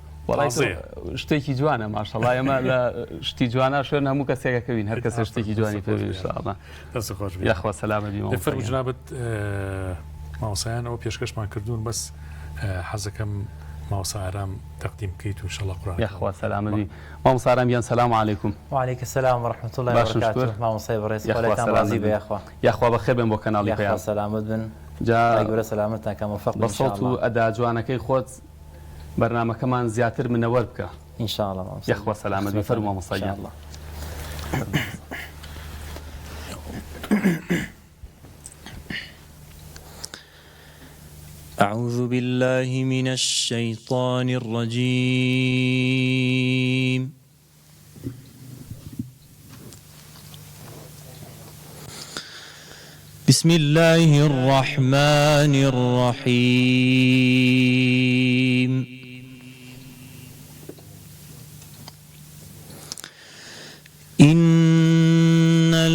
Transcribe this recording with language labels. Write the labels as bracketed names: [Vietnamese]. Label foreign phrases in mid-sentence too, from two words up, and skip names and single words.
[Central Kurdish] شتێکی جوانە ماشەڵڵا ئێمە لە شتی جوانە شوێن هەموو کەسێکەکەوین هەر کەسە شتێکی جوانی پێ انشاءالله دەست خۆش یاخوا سەلامەتی فەرموو جنابەت ماوەسایان ئەوە پێشکەشمان کردوون بەس حەزەکەم ماوەسا ئارام تەقدیم بکەیت و انشاءالله قورآن یاخوا سەلامەتی مامۆستا ئارامیان [Arabic] سەلام عەلەیکم وعليكم السلام ورحمة الله وبركاته [Central Kurdish] مامۆستای بەڕێز خۆتان ڕازی بێ یاخوا یاخوا بەخێر بێن بۆ کەناڵی پێیان سەلامت بن جا گەورە سەلامتتان کە موفق بن بەسەڵت و ئەدا جوانەکەی خۆت بەرنامەکەمان زیاتر منەوەر بکە ئینشاءالله یاخوا سەلامەتی فەرموو مامۆستایان [Arabic] أعوذ بالله من الشيطان الرجيم بسم الله الرحمن الرحيم إن